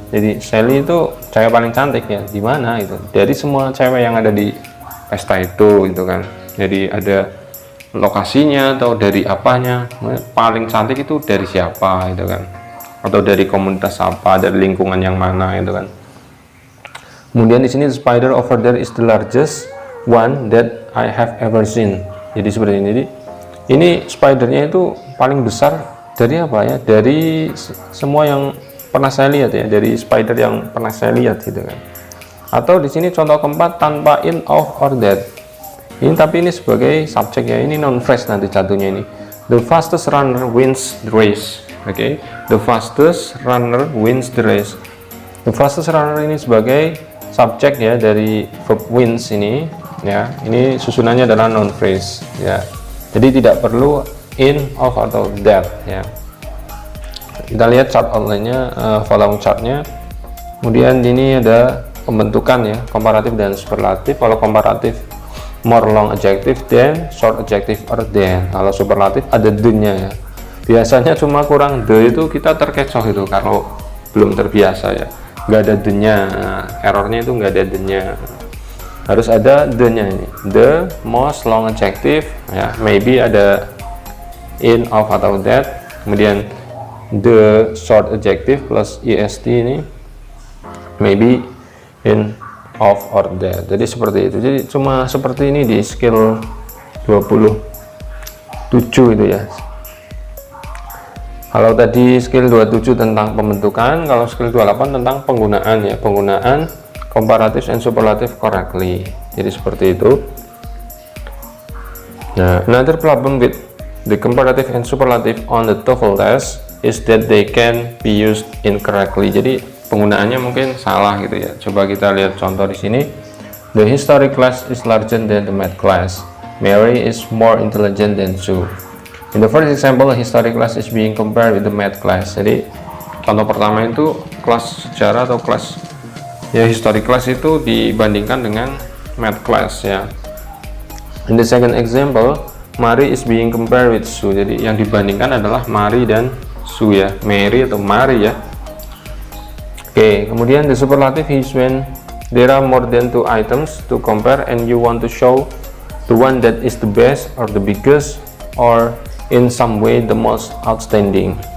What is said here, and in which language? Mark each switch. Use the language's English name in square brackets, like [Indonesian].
[Indonesian] Jadi Sally itu cewek paling cantik ya, di mana itu? Dari semua cewek yang ada di pesta itu, gitu kan. Jadi ada lokasinya atau dari apanya, paling cantik itu dari siapa itu kan, atau dari komunitas apa, dari lingkungan yang mana itu kan. Kemudian di sini [English] the spider over there is the largest one that I have ever seen. [Indonesian] Jadi seperti ini. Jadi ini spidernya itu paling besar dari apa ya? Dari semua yang pernah saya lihat ya, dari spider yang pernah saya lihat gitu kan. Atau di sini contoh keempat, tanpa in, of, or that. Ini tapi ini sebagai subjek ya, ini non phrase nanti jatuhnya ini. [English] The fastest runner wins the race. Oke, the fastest runner wins the race. The fastest runner [Indonesian] ini sebagai subjek ya dari verb wins ini ya. Ini susunannya adalah non phrase ya. Jadi tidak perlu in, of, atau that ya. Kita lihat chart outline-nya, volume chart-nya. Kemudian ini ada pembentukan ya, komparatif dan superlatif. Kalau komparatif [English] more long adjective than, [Indonesian] short adjective or than. Kalau superlatif ada the-nya ya. Biasanya cuma kurang the itu kita terkecoh itu kalau belum terbiasa ya. Nggak ada the-nya, errornya itu nggak ada the-nya. Harus ada the-nya ini, [English] the most long adjective [Indonesian] ya, maybe ada in, of, atau that. [English] Kemudian the short adjective plus est ini, maybe in, of, or that. [Indonesian] Jadi seperti itu. Jadi cuma seperti ini di skill 27 itu ya. Kalau tadi skill 27 tentang pembentukan, kalau skill 28 tentang penggunaan ya, [English] penggunaan comparative and superlative correctly. [Indonesian] Jadi seperti itu. [English] Nah, another problem with the comparative and superlative on the TOEFL test is that they can be used incorrectly. [Indonesian] Jadi penggunaannya mungkin salah gitu ya. Coba kita lihat contoh di sini. [English] The history class is larger than the math class. Mary is more intelligent than Sue. In the first example, a history class is being compared with the math class. [Indonesian] Jadi contoh pertama itu kelas sejarah atau kelas ya history class itu dibandingkan dengan math class ya. [English] In the second example, Mary is being compared with Sue. [Indonesian] Jadi yang dibandingkan adalah Mary dan Sue ya, Mary atau Mary ya. [English] Oke, kemudian the superlative is when there are more than two items to compare and you want to show the one that is the best or the biggest or in some way the most outstanding.